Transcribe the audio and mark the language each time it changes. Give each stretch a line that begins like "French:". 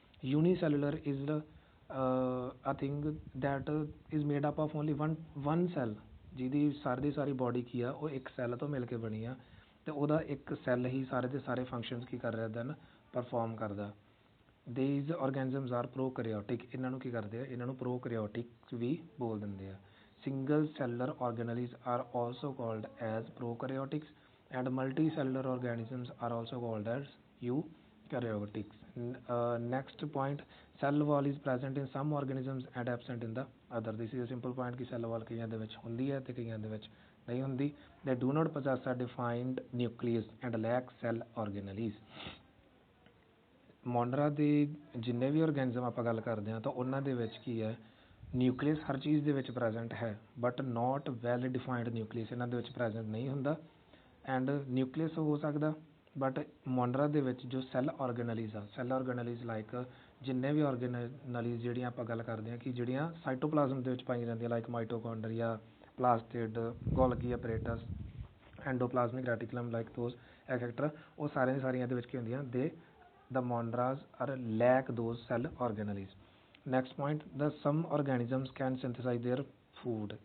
Punjabi: ਯੂਨੀਸੈਲੂਲਰ is
English: a thing that is made up of only one cell,
Punjabi: ਜਿਹਦੀ ਸਾਰੀ ਦੀ ਸਾਰੀ body ਕੀ ਆ, ਉਹ ਇੱਕ ਸੈੱਲ ਤੋਂ ਮਿਲ ਕੇ ਬਣੀ ਆ, ਅਤੇ ਉਹਦਾ ਇੱਕ ਸੈੱਲ ਹੀ ਸਾਰੇ ਦੇ ਸਾਰੇ ਫੰਕਸ਼ਨਸ ਕੀ ਕਰ ਰਿਹਾ ਦੈਨ ਪਰਫੋਰਮ ਕਰਦਾ।
English: These organisms are prokaryotic,
Punjabi: ਇਹਨਾਂ ਨੂੰ ਕੀ ਕਰਦੇ ਆ, ਇਹਨਾਂ ਨੂੰ prokaryotic ਵੀ ਬੋਲ ਦਿੰਦੇ ਆ।
English: Single cellular organelles are also called as prokaryotics and multicellular organisms are also called as eukaryotics. Next point, cell wall is present in some organisms and absent in the other. This is a simple point
Punjabi: ਕਿ cell wall ਕਈਆਂ ਦੇ ਵਿੱਚ ਹੁੰਦੀ ਹੈ ਅਤੇ ਕਈਆਂ ਦੇ ਵਿੱਚ ਨਹੀਂ ਹੁੰਦੀ।
English: They do not possess a defined nucleus and lack cell organelles.
Punjabi: ਮੋਨਰਾ ਦੇ ਜਿੰਨੇ ਵੀ ਔਰਗੈਨਿਜ਼ਮ ਆਪਾਂ ਗੱਲ ਕਰਦੇ ਹਾਂ, ਤਾਂ ਉਹਨਾਂ ਦੇ ਵਿੱਚ ਕੀ ਹੈ, ਨਿਊਕਲੀਅਸ ਹਰ ਚੀਜ਼ ਦੇ ਵਿੱਚ ਪ੍ਰੈਜੈਂਟ ਹੈ,
English: but not well defined nucleus
Punjabi: ਇਹਨਾਂ ਦੇ ਵਿੱਚ ਪ੍ਰੈਜੈਂਟ ਨਹੀਂ ਹੁੰਦਾ। ਐਂਡ ਨਿਊਕਲੀਅਸ ਹੋ ਸਕਦਾ, ਬਟ ਮੋਨਰਾ ਦੇ ਵਿੱਚ ਜੋ ਸੈੱਲ ਔਰਗੇਨਲੀਜ਼ ਲਾਈਕ ਜਿੰਨੇ ਵੀ ਔਰਗੇਨਲੀਜ਼ ਜਿਹੜੀਆਂ ਆਪਾਂ ਗੱਲ ਕਰਦੇ ਹਾਂ ਕਿ ਜਿਹੜੀਆਂ ਸਾਈਟੋਪਲਾਜ਼ਮ ਦੇ ਵਿੱਚ ਪਾਈਆਂ ਜਾਂਦੀਆਂ, like mitochondria, ਪਲਾਸਟਿਡ, ਗੋਲਗੀ ਐਪਰੇਟਸ, ਐਂਡੋਪਲਾਜ਼ਮਿਕ ਰੈਟੀਕੂਲਮ,
English: like those etcetera,
Punjabi: ਉਹ ਸਾਰੀਆਂ ਦੇ ਵਿੱਚ ਕੀ ਹੁੰਦੀਆਂ,
English: the Mondras are lack those cell organelles. Next point, some organisms can synthesize their food.